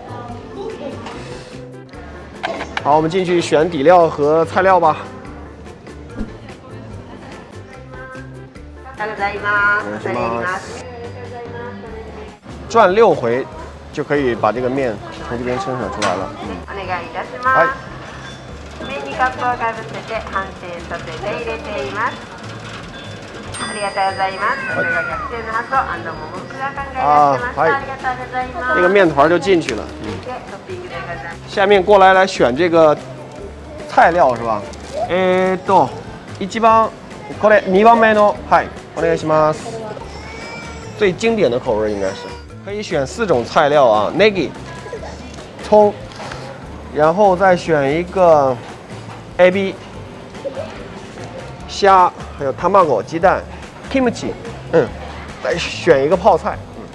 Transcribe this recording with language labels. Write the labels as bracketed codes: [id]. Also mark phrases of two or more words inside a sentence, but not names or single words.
[zh] 好，我们进去选底料和菜料吧。转6回就可以把这个面从这边生产出来了。 [ja] はい。麺にカップをかぶせて反転させて入れています。ありがとうございます。これが逆転の発想ももくが考えられてました。ありがとうございます。 [zh] 这个面团就进去了。下面过来选这个菜料是吧？ [ja] 一番これ2番目のはいお願いします。 [zh] 最经典的口味应该是可以选4种菜料啊 ，negi 葱，然后再选一个 ab 虾，还有 tamago 鸡蛋 ，kimchi， 再选一个泡菜。